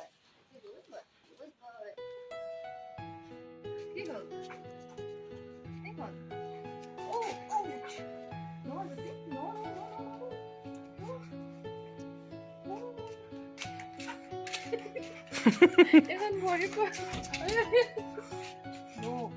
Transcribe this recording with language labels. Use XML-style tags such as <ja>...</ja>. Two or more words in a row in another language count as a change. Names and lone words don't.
<en>Good boy. Good boy. Here goes. Here goes. Oh, ouch. No, Jessy. No, no, no, no, no. Even more. No.</en>